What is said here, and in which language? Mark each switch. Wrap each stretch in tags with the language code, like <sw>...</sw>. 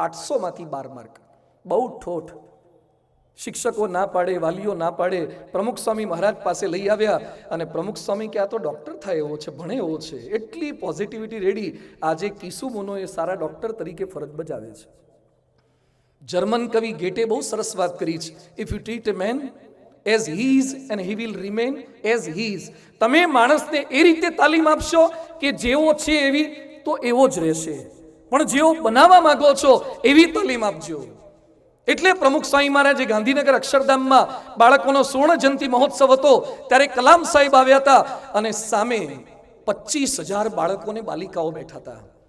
<gu>800માંથી 12 mark. બહુ ઠોઠ. શિક્ષકો ના પાડે, વાલીઓ ના પાડે, પ્રમુખ સ્વામી મહારાજ પાસે લઈ આવ્યા. અને પ્રમુખ સ્વામી કે આ તો ડોક્ટર થાય એવો છે, ભણે એવો છે, એટલી પોઝિટિવિટી રેડી. આજે કિસુમુનો એ સારા ડોક્ટર તરીકે ફરજ બજાવે છે. જર્મન કવિ ગેટે બહુ સરસ વાત કરી છે.</gu> <en>If you treat a man as he is and he will remain as he is.</en> <gu>તમે માણસને એ રીતે તાલીમ આપશો કે જેવો છે એવી તો એવો જ રહેશે, પણ જેવો બનાવવા માંગો છો એવી તાલીમ આપજો. એટલે પ્રમુખ સ્વામી મહારાજે ગાંધીનગર અક્ષરધામમાં બાળકોનો સુવર્ણ જયંતિ મહોત્સવ હતો, ત્યારે કલામ સાહેબ આવ્યા હતા અને સામે 25,000 બાળકોને બાલિકાઓ બેઠા હતા.</gu>